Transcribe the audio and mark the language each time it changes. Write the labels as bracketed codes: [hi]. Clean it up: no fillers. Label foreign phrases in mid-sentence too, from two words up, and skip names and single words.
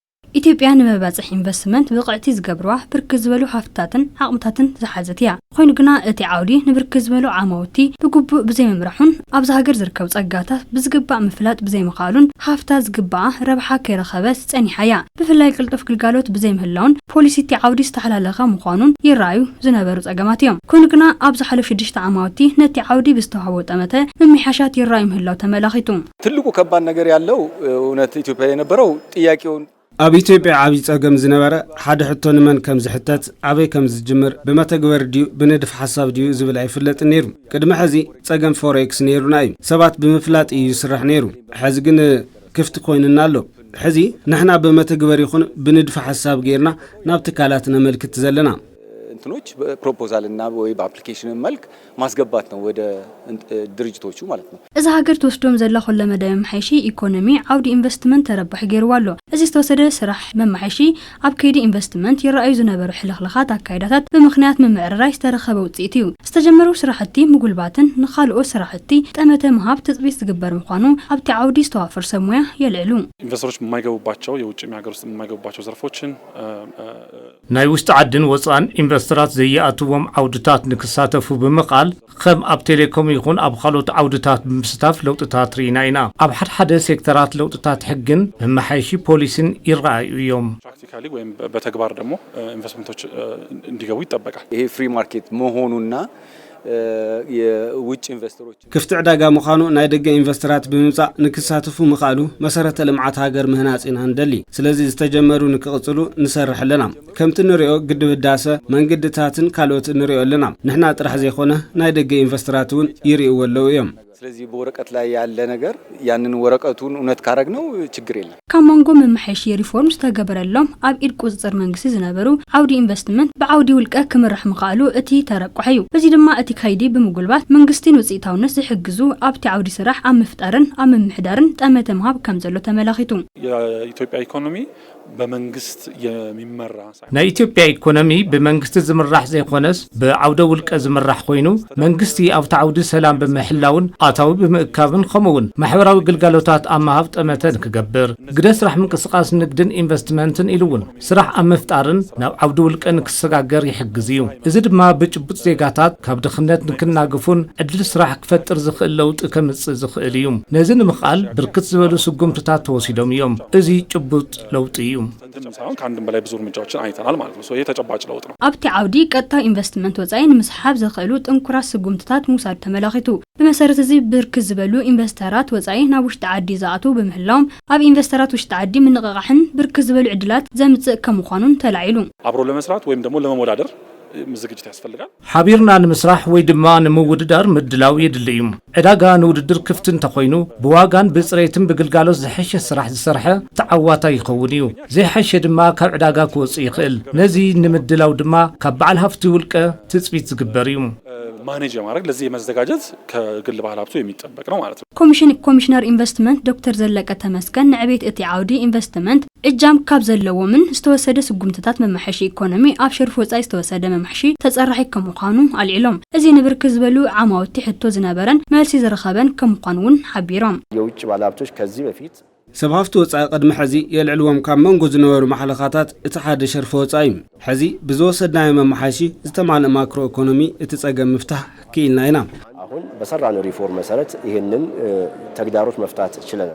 [ti] ኢትዮጵያ ንመባጽሕ ኢንቨስትመንት ብቕዕቲ ዝገብርዋ ብርክት ዝበሉ ሃፍታትን ዓቕምታትን ዝሓዘት እያ። ኮይኑ ግና እቲ ዓውዲ ንብርክት ዝበሉ ዓማውቲ ብግቡእ ብዘይምምራሑን ኣብዚ ሃገር ዝርከቡ ጸጋታት ብዝግባእ ምፍላጥ ብዘይምኻሉን ሃፍታት ዝግባኣ ረብሓ ከይረኸበት ጸኒሓ እያ። ብፍላይ ቅልጡፍ ግልጋሎት ብዘይምህላውን ፖሊሲ እቲ ዓውዲ ዝተሓላለኸ ምዃኑን ይረኣዩ ዝነበሩ ጸገማት እዮም። ኮይኑ ግና ኣብ ዝሓለፉ 6 ዓመታት ነቲ ዓውዲ ብዝተዋህቦ ጠመተ ምምሕያሻት ይረኣዩ ምህላው ተመላኺቱ። [am] ትልቁ ከባድ ነገር ያለው እውነት ኢትዮጵያ የነበረው ጥያቄውን [ti] ኣብ ኢትዮጵያ ዓብይ ጸገም ዝነበረ ሓደ ሕቶ ንመን ከም ዝሕተት ኣበይ ከም ዝጅምር ብመተግበር ድዩ ብንድፍ ሓሳብ ድዩ ዝብል ኣይፍለጥን ነይሩ። ቅድሚ ሕዚ ጸገም ፎሬክስ ነይሩና እዩ። ሰባት ብምፍላጥ እዩ ይስራሕ ነይሩ። ሕዚ ግን ክፍቲ ኮይንና ኣሎ። ሕዚ ንሕና በመተግበር ይኹን ብንድፍ ሓሳብ ጌርና ናብ ትካላት ነመልክት ዘለና [am] እንትኖች ፕሮፖዛል እና ወይ በአፕሊኬሽን መልክ ማስገባት ነው ወደ ድርጅቶቹ ማለት ነው። [ti] እዚ ሃገር ተወስዶም ዘላ ኩለ መዳይ መምሓይሺ ኢኮኖሚ ዓውዲ ኢንቨስትመንት ተረባሕ ገይርዋሎ። እዚ ዝተወሰደ ስራሕ መምሓይሺ ኣብ ከይዲ ኢንቨስትመንት ይረኣዩ ዝነበሩ ሕልኽልኻት ኣካይዳታት ብምኽንያት ምምዕርራይ ዝተረኸበ ውፅኢት እዩ። ዝተጀመሩ ስራሕቲ ምጉልባትን ንኻልኦት ስራሕቲ ጠመተ ምሃብ ትፅቢት ዝግበር ምዃኑ ኣብቲ ዓውዲ ዝተዋፈር ሰብ ሞያ የልዕሉ። [am] ኢንቨስተሮች የማይገቡባቸው የውጭ ሀገር ውስጥ የማይገቡባቸው ዘርፎችን [ti] ናይ ውሽጢ ዓድን ወፃን ኢንቨስተራት ዘየኣትዎም ዓውድታት ንክሳተፉ ብምቃል ከም ኣብ ቴሌኮም ይኹን ኣብ ካልኦት ዓውድታት ብምስታፍ ለውጥታት ርኢና ኢና። ኣብ ሓደ ሴክተራት ለውጥታት ሕግን መማሓይሺ ፖሊሲን ይረኣዩ እዮም። [am] ፕራክቲካሊ ወይም በተግባር ደግሞ ኢንቨስትመንቶች እንዲገቡ ይጠበቃል። ይሄ [en] free market [am] መሆኑና የውጭ ኢንቨስተሮች [ti] ክፍቲ ዕዳጋ ምዃኑ ናይ ደገ ኢንቨስተራት ብምምጻእ ንክሳተፉ ምኻሉ መሰረተ ልምዓት ሃገር ምህናጽና እንደሊ። ስለዚ ዝተጀመሩ ንክቕጽሉ ንሰርሕ ኣለና። ከምቲ ንሪኦ ግድብ ህዳሰ መንገድታትን ካልኦት ንሪኦ ኣለና። ንሕና ጥራሕ ዘይኾነ ናይ ደገ ኢንቨስተራት እውን ይርእዩ ኣለዉ እዮም። [am] ስለዚህ በወረቀት ላይ ያለ ነገር ያንን ወረቀቱን እውነት ካረግነው ችግር የለም። [ti] ካማንጎ መምሓይሺ ሪፎርም ዝተገበረሎም ኣብ ኢድ ቁጽጽር መንግስቲ ዝነበሩ ዓውዲ ኢንቨስትመንት ብዓውዲ ውልቀ ክምራሕ ምኻሉ እቲ ተረቋሕ እዩ። በዚ ድማ እቲ ካይዲ ብምጉልባት መንግስቲ ውጽኢታውነት ዝሕግዙ ኣብቲ ዓውዲ ስራሕ ኣብ ምፍጣርን ኣብ ምምሕዳርን ጠመተ ምሃብ ከም ዘሎ ተመላኺቱ። [am] የኢትዮጵያ ኢኮኖሚ በመንግስት የሚመራ [ti] ናይ ኢትዮጵያ ኢኮኖሚ በመንግስት ዝምራሕ ዘይኮነስ ብዓውደ ውልቀ ዝምራሕ ኮይኑ መንግስቲ ኣብቲ ዓውዲ ሰላም ብምሕላውን ኣታዊ ብምእካብን ከምኡውን ማሕበራዊ ግልጋሎታት ኣብ ምሃብ ጠመተ ክገብር ግደ ስራሕ ምንቅስቃስ ንግድን ኢንቨስትመንትን ኢሉውን ስራሕ ኣብ ምፍጣርን ናብ ዓውዲ ውልቀ ንክሰጋገር ይሕግዝ እዩ። እዚ ድማ ብጭቡጥ ዜጋታት ካብ ድኽነት ንክናግፉን ዕድል ስራሕ ክፈጥር ዝኽእል ለውጢ ከምጽእ ዝኽእል እዩ። ነዚ ንምኽኣል ብርክት ዝበሉ ስጉምትታት ተወሲዶም እዮም። እዚ ጭቡጥ ለውጢ እዩ። [am] ሳይሆን ከአንድም በላይ ብዙ እርምጃዎችን አይተናል ማለት ነው። ይሄ ተጨባጭ ለውጥ ነው። [ti] ኣብቲ ዓውዲ ቀጣይ ኢንቨስትመንት ወጻኢ ንምስሓብ ዝኽእሉ ጥንኩራት ስጉምትታት ምውሳድ ተመላኺቱ። ብመሰረት እዚ ብርክት ዝበሉ ኢንቨስተራት ወጻኢ ናብ ውሽጢ ዓዲ ዝኣትዉ ብምሕላዎም ኣብ ኢንቨስተራት ውሽጢ ዓዲ ምንቕቓሕን ብርክት ዝበሉ ዕድላት ዘምጽእ ከም ምዃኑን ተላዒሉ። [am] አብሮ ለመስራት ወይም ደግሞ ለመወዳደር ዝግጅት ያስፈልጋል። [ti] ሓቢርና ንምስራሕ ወይ ድማ ንምውድዳር ምድላው የድልዩ። ዕዳጋ ንውድድር ክፍት እንተኾይኑ ብዋጋን ብጽሬትን ብግልጋሎት ዝሐሸ ስራሕ ዝሰርሐ ተዓዋታይ ይኸውን እዩ። ዘይሐሸ ድማ ካብ ዕዳጋ ክወጽእ ይኽእል። ነዚ ንምድላው ድማ ካብ በዓል ሃፍቲ ውልቀ ትጽቢት ዝግበር እዩ። [am] ማኔጅ ማድረግ ለዚህ መዘጋጀት ከግል ባለ ሀብቱ የሚጠበቅ ነው ማለት ነው። [ti] ኮሚሽነር ኢንቨስትመንት ዶክተር ዘለቀ ተመስገን ንዕቤት እቲ ዓውዲ ኢንቨስትመንት እጃም ካብ ዘለዎምን ዝተወሰደ ስጉምትታት መማሓይሺ ኢኮኖሚ ኣብ ሸርፍ ወጻኢ ዝተወሰደ መማሓይሺ ተጸራሒ ከም ምዃኑ አልዒሎም። እዚ ንብርክት ዝበሉ ዓማውቲ ሕቶ ዝነበረን መልሲ ዝረኸበን ከም ምዃኑን ሓቢሮም። [am] የውጭ ባለ ሀብቶች ከዚህ በፊት [ti] ሰብ ሃፍቲ ወጻኢ ቅድሚ ሕዚ የልዕልዎም ካብ መንጎ ዝነበሩ ማሕለኻታት እቲ ሓደ ሸርፊ ወጻኢ እዩ። ሕዚ ብዝወሰድናዮ መማሓይሺ ዝተማልአ ማክሮ ኢኮኖሚ እቲ ጸገም ምፍታሕ ክኢልና ኢና። [am] አሁን በሰራነው ሪፎርም መሰረት ይሄንን ተግዳሮት መፍታት ችለናል።